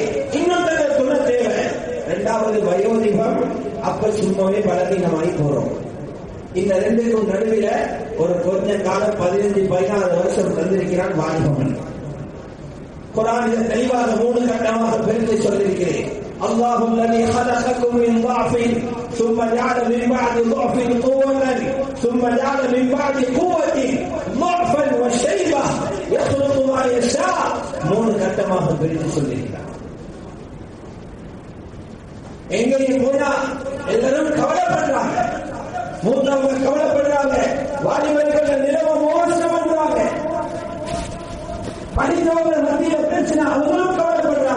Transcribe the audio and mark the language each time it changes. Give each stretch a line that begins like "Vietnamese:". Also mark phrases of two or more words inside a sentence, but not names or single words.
Tamil: இன்னும் துணை தேவை. 2வது வயோதிபம், அப்ப சும்மாவே பலகீனமாகி போறோம். இந்த 2க்கும் நடுவில் ஒரு கொஞ்ச காலம் 15-16 வருஷம் தந்திருக்கிறான் வாலிபம். குர்ஆனில் தெளிவாக 3 கட்டமாக பிரித்து சொல்லியிருக்கிறேன்.
Arabic: الله الذي خلقكم من ضعف ثم جعل من بعد ضعف قوة ثم جعل من بعد قوة ضعفا وشيبة يخلق ما يشاء.
Tamil: 3 கட்டமாக பிரித்து சொல்லியிருக்கிறார். எங்கேயும் போனா எல்லாரும் கவலைப்படுறாங்க. மூத்தவங்க கவலைப்படுறாங்க. வாலிபர்கள் நிலவ மோசம் பண்றாங்க. படித்தவங்க மத்தியில பிரச்சனை, அவங்களும் கவலைப்படுறாங்க.